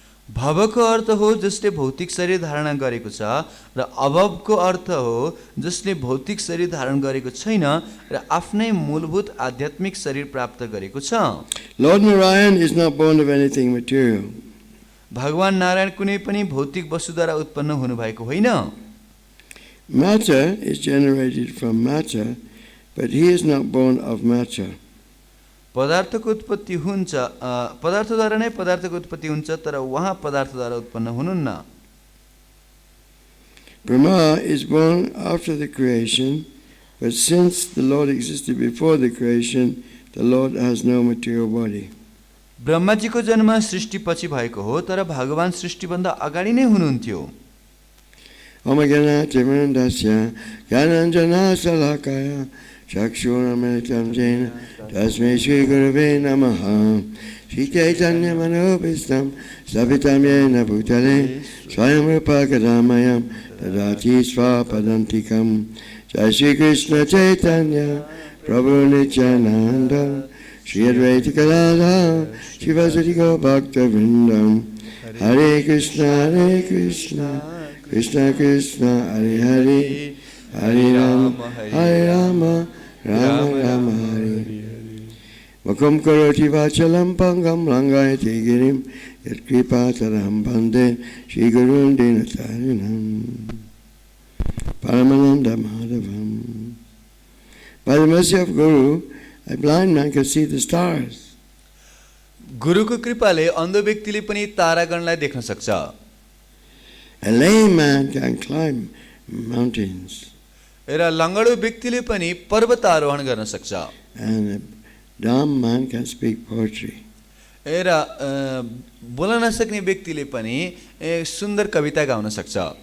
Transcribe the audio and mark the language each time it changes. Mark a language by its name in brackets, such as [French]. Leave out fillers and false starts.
[Nepali] भवको अर्थ हो जसले भौतिक शरीर धारण गरेको छ, र अभवको अर्थ हो जसले भौतिक शरीर धारण गरेको छैन र आफ्नै मूलभूत आध्यात्मिक शरीर प्राप्त गरेको छ। [English] Lord Narayan is not born of anything material. [Nepali] भगवान नारायण कुनै पनि भौतिक वस्तुद्वारा उत्पन्न हुनुभएको होइन। [English] Matter is generated from matter, but he is not born of matter. [Nepali] पदार्थको उत्पत्ति हुन्छ, पदार्थद्वारा नै पदार्थको उत्पत्ति हुन्छ, तर उहाँ पदार्थद्वारा उत्पन्न हुनुहुन्न। [English] Brahmā is born after the creation, but since the Lord existed before the creation, the Lord has no material body. [Nepali] ब्रह्माजीको जन्म सृष्टिपछि भएको हो, तर भगवान सृष्टिभन्दा अगाडि नै हुनुहुन्थ्यो। [Sanskrit] Omagyanativrandasya Gyananjana-salakaya Chakshura-militam jena Tasmai Shri Gurave Namaha Shri Chaitanya Manobhistam Savitam Yena Bhutale Swayam Rupa Kadamayam Tadati Svapadantikam Jai Shri Krishna Chaitanya Prabhu Nityananda Shri Advaita Gadadhara Shri Vasudhi Bhakta Vrindam Hare Krishna Krishna Krishna Hare Hare Hare Rama Rama Rama Hare Vakam karoti vachalam pangam langayati girim yat kripa taram bande Shri Gurun dinatarinam Paramananda Madhavam. [English] By the mercy of Guru, a blind man can see the stars. [Nepali] गुरुको कृपाले अन्ध व्यक्तिले पनि तारागणलाई देख्न सक्छ। [English] A lame man can climb mountains. [Nepali] र लङ्गडो व्यक्तिले पनि पर्वत आरोहण गर्न सक्छ। [English] And a dumb man can speak poetry. [Nepali] र बोल्न नसक्ने व्यक्तिले पनि सुन्दर कविता गाउन सक्छ।